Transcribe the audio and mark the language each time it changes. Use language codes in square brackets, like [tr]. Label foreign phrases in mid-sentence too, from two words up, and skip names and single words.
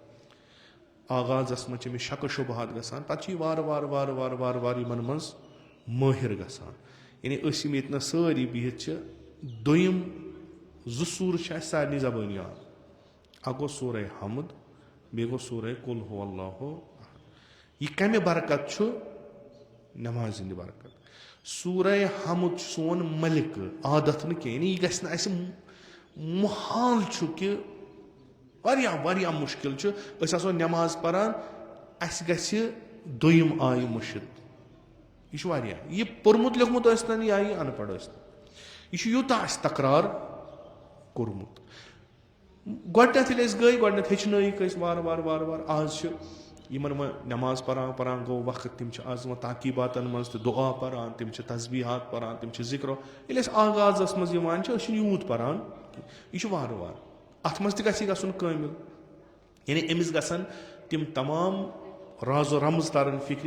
[ks] آغازس منٛز چھِ أمِس شکہٕ شُبہات گژھان پتہٕ چھِ یہِ وارٕ وارٕ وارٕ وارٕ وارٕ وارٕ یِمن منٛز مٲہِر گژھان یعنی أسۍ یِم ییٚتہِ نس سٲری بِہِتھ چھِ دوٚیِم زٕ سوٗرٕ چھِ اسہِ سارنٕے زبٲنۍ یاد اکھ گوٚو سورے حمد بیٚیہِ گوٚو سورے [ar] قُل ہوٗ اللہُ احد [ks] یہِ کمہِ برکت چھُ نٮ۪مازِ ہِنٛدِ برکت سورے حمد چھُ سون ملکہٕ عادت نہٕ کینٛہہ یعنی یہِ گژھِ نہٕ اسہِ محال چھُ کہِ واریاہ واریاہ مُشکِل چھُ أسۍ آسو نٮ۪ماز پران اسہِ گژھِ دوٚیِم آیہِ مٔشِد یہِ چھُ واریاہ یہِ پوٚرمُت لیوٚکھمُت ٲسۍتن یا یہِ ان پڑھ ٲسۍتن یہِ چھُ یوٗتاہ اسہِ تکرار کوٚرمُت گۄڈٕنیتھ ییٚلہِ أسۍ گٔے گۄڈٕنیتھ ہیٚچھنٲیِکھ أسۍ وارٕ وارٕ وارٕ وارٕ آز چھِ یِمن وۄنۍ نٮ۪ماز پران گوٚو وقت تِم چھِ آز وۄنۍ تاقیٖباتن منٛز تہِ دُعا پران تِم چھِ تسبیٖحات پران تِم چھِ ذِکر ییٚلہِ أسۍ آغازس منٛز یِوان چھِ أسۍ چھِنہٕ یوٗت پران یہِ چھُ وارٕ وارٕ اتھ منٛز تہِ گژھِ یہِ گژھُن کٲمِل یعنی أمِس گژھن تِم تمام راز و رمز ترن فِکرِ